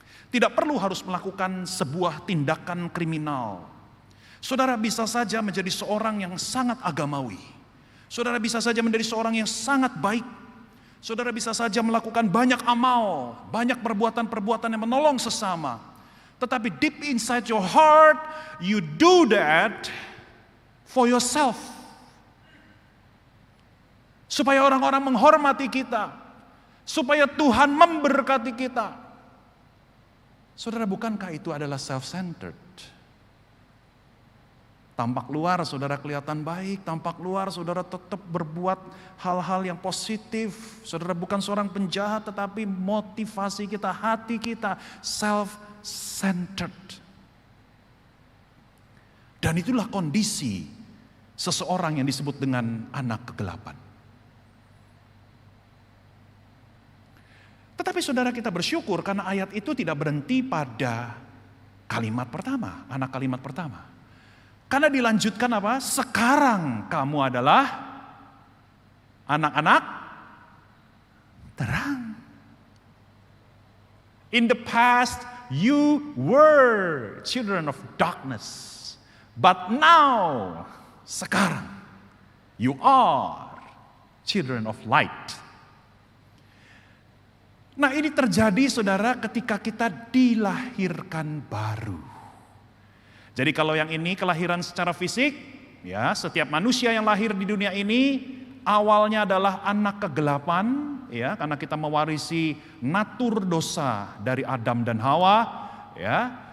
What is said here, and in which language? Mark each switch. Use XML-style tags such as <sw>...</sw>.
<id>Tidak perlu harus melakukan sebuah tindakan kriminal. Saudara bisa saja menjadi seorang yang sangat agamawi. Saudara bisa saja menjadi seorang yang sangat baik. Saudara bisa saja melakukan banyak amal, banyak perbuatan-perbuatan yang menolong sesama. Tetapi</id> <en>deep inside your heart, you do that for yourself.</en> <id>Supaya orang-orang menghormati kita. Supaya Tuhan memberkati kita. Saudara, bukankah itu adalah self-centered? Tampak luar saudara kelihatan baik, tampak luar saudara tetap berbuat hal-hal yang positif. Saudara bukan seorang penjahat, tetapi motivasi kita, hati kita self-centered. Dan itulah kondisi seseorang yang disebut dengan anak kegelapan. Tetapi saudara, kita bersyukur karena ayat itu tidak berhenti pada kalimat pertama, anak kalimat pertama. Karena dilanjutkan apa? Sekarang kamu adalah anak-anak terang.</id> <en>In the past you were children of darkness. But now,</en> <id>sekarang,</id> <en>you are children of light.</en> <id>Nah, ini terjadi saudara ketika kita dilahirkan baru. Jadi kalau yang ini kelahiran secara fisik, ya, setiap manusia yang lahir di dunia ini awalnya adalah anak kegelapan, ya, karena kita mewarisi natur dosa dari Adam dan Hawa, ya.</id>